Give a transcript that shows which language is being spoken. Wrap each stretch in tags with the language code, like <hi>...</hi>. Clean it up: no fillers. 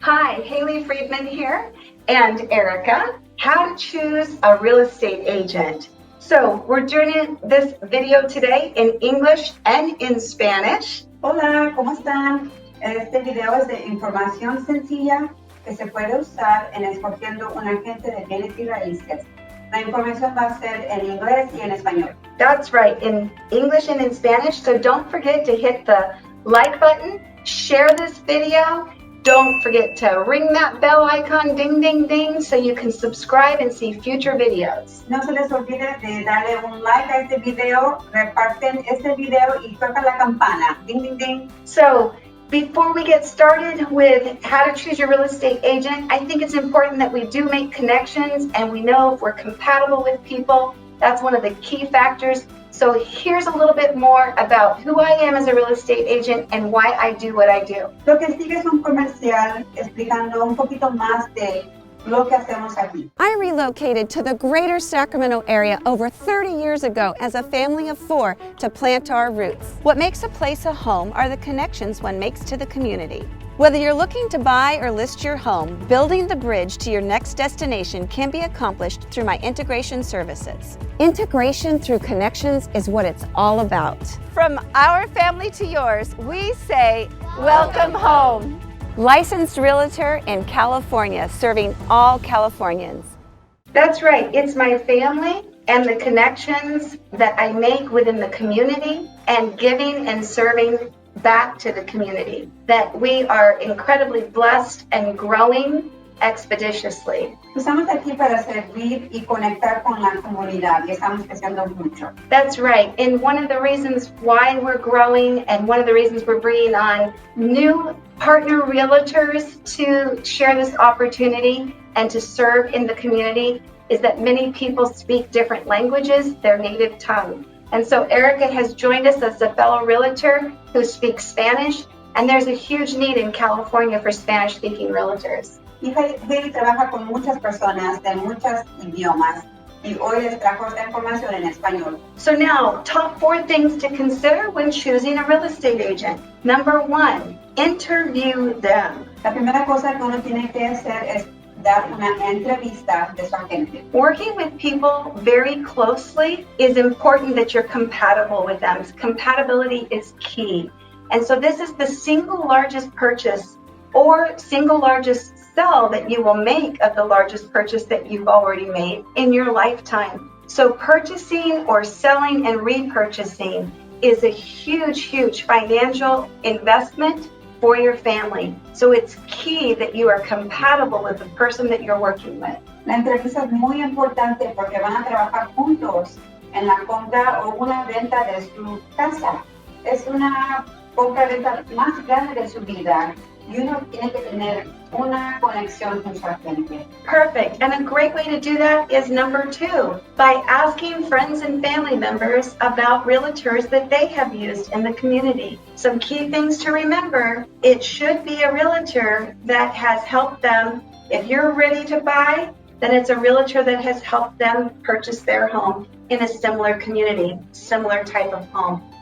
<en>Haley Friedman here, and Erica, how to choose a real estate agent. So we're doing this video today in English and in Spanish.</en> <es>Hola, ¿cómo están? Este video es de información sencilla que se puede usar en escogiendo un agente de bienes y raíces. La información va a ser en inglés y en español.</es> <en>That's right, in English and in Spanish. So don't forget to hit the like button, share this video. Don't forget to ring that bell icon, ding, ding, ding, so you can subscribe and see future videos.</en> <es>No se les olvide de darle un like a este video, reparten este video y tocan la campana, ding, ding, ding.</es> <en>So before we get started with how to choose your real estate agent, I think it's important that we do make connections and we know if we're compatible with people. That's one of the key factors. So here's a little bit more about who I am as a real estate agent and why I do what I do.</en> <es>Lo que sigue es un comercial explicando un poquito más de lo que hacemos aquí.</es> <en>I relocated to the greater Sacramento area over 30 years ago as a family of 4 to plant our roots. What makes a place a home are the connections one makes to the community. Whether you're looking to buy or list your home, building the bridge to your next destination can be accomplished through my integration services. Integration through connections is what it's all about. From our family to yours, we say, welcome home. Licensed realtor in California, serving all Californians. That's right. It's my family and the connections that I make within the community and giving and serving back to the community that we are incredibly blessed and growing expeditiously.</en> <es>Estamos aquí para servir y conectar con la comunidad y estamos creciendo mucho.</es> <en>That's right. And one of the reasons why we're growing and one of the reasons we're bringing on new partner realtors to share this opportunity and to serve in the community is that many people speak different languages, their native tongue. And so Erica has joined us as a fellow realtor who speaks Spanish, and there's a huge need in California for Spanish-speaking realtors.</en> <es>Y Haley trabaja con muchas personas de muchos idiomas y hoy les trajo esta información en español.</es> <en>So now, top 4 things to consider when choosing a real estate agent. Number 1, interview them. La primera cosa que uno tiene que hacer es dar una entrevista de su agente. Working with people very closely is important that you're compatible with them. Compatibility is key. And so this is the single largest purchase or single largest sell that you will make of the largest purchase that you've already made in your lifetime. So purchasing or selling and repurchasing is a huge, huge financial investment for your family. So it's key that you are compatible with the person that you're working with.</en> <es>La entrevista es muy importante porque van a trabajar juntos en la compra o una venta de su casa. Es una compra-venta más grande de su vida y uno tiene que tener una conexión con su agente.</es> <en>Perfect. And a great way to do that is number 2, by asking friends and family members about realtors that they have used in the community. Some key things to remember: it should be a realtor that has helped them. If you're ready to buy, then it's a realtor that has helped them purchase their home in a similar community, similar type of home.</en>